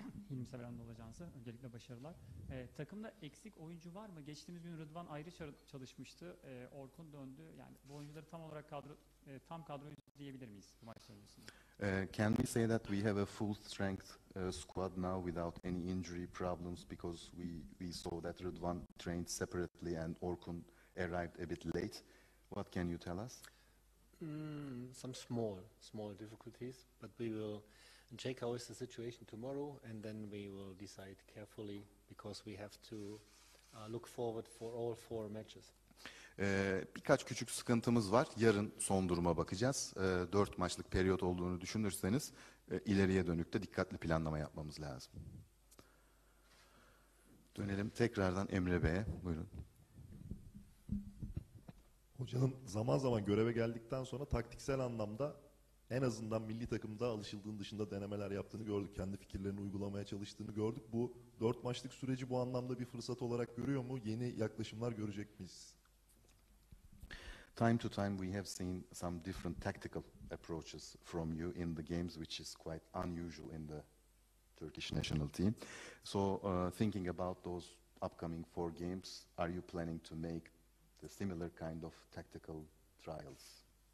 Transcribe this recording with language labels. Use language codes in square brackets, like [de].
[tr] Hilmi Severan Dolacansı. Öncelikle başarılar. Takımda eksik oyuncu var mı? Geçtiğimiz gün Rıdvan ayrı çalışmıştı. Orkun döndü. Yani bu oyuncuları tam olarak tam kadro diyebilir miyiz bu maç öncesinde? [en] Can we say that we have a full strength squad now without any injury problems, because we saw that Rıdvan trained separately and Orkun arrived a bit late? What can you tell us? Some small difficulties, but we will check how is the situation tomorrow, and then we will decide carefully, because we have to look forward for all 4 matches. [tr] Birkaç küçük sıkıntımız var. Yarın son duruma bakacağız. 4 maçlık periyot olduğunu düşünürseniz ileriye dönük de dikkatli planlama yapmamız lazım. Dönelim tekrardan Emre Bey'e. Buyurun. Hocanın zaman zaman göreve geldikten sonra taktiksel anlamda en azından milli takımda alışıldığın dışında denemeler yaptığını gördük. Kendi fikirlerini uygulamaya çalıştığını gördük. Bu 4 maçlık süreci bu anlamda bir fırsat olarak görüyor mu? Yeni yaklaşımlar görecek miyiz? [en] Time to time we have seen some different tactical approaches from you in the games, which is quite unusual in the Turkish national team. So thinking about those upcoming 4 games, are you planning to make the similar kind of tactical trials?